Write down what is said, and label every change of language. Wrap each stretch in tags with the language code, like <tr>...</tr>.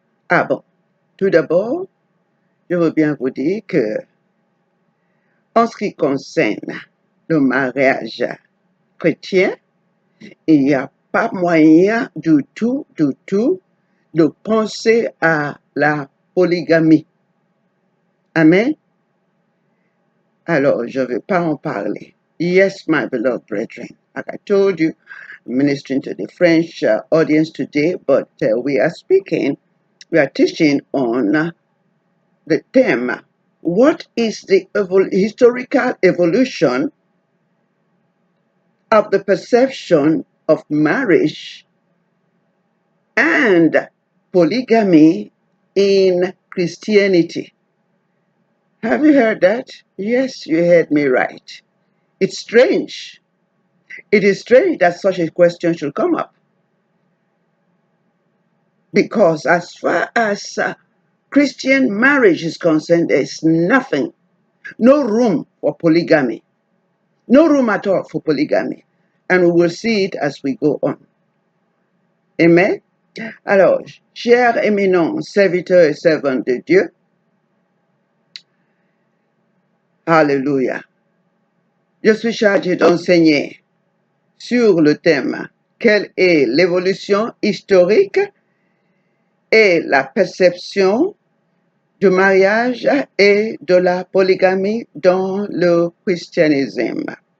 <fr>Ah bon, tout d'abord, je veux bien vous dire que en ce qui concerne le mariage chrétien, il n'y a pas moyen du tout de penser à la polygamie. Amen. Alors, je ne vais pas en parler.</fr> <en>Yes, my beloved brethren. Like I told you, I'm ministering to the French audience today, but we are teaching on the theme, what is the historical evolution of the perception of marriage and polygamy in Christianity? Have you heard that? Yes, you heard me right. It's strange. It is strange that such a question should come up. Because as far as Christian marriage is concerned, there's nothing, no room for polygamy. No room at all for polygamy. And we will see it as we go on. Amen.</en> <fr>Alors, chers éminents serviteurs et servantes de Dieu, Alléluia. Je suis chargé d'enseigner sur le thème quelle est l'évolution historique et la perception du mariage et de la polygamie dans le christianisme.</fr>